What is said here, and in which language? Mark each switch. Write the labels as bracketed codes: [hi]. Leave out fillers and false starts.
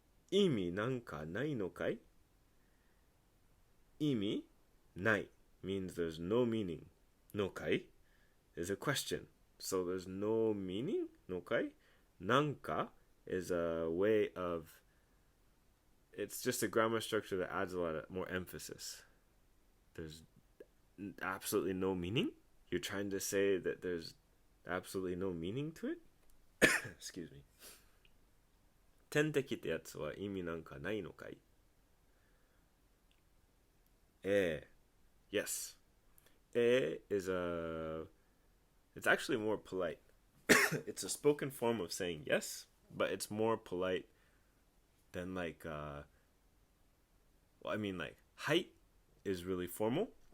[ja] 意味なんかないのかい? 意味ない [en] means there's no meaning. [ja] のかい? [en] is a question. So there's no meaning, no kai. Nanka is a way of, it's just a grammar structure that adds a lot of more emphasis. There's absolutely no meaning. You're trying to say that there's absolutely no meaning to it? Excuse me. [ja] 点滴ってやつは意味なんかないのかい? [en] Yes. Is it's actually more polite. It's a spoken form of saying yes, but it's more polite than like, well, I mean, like, height is really formal.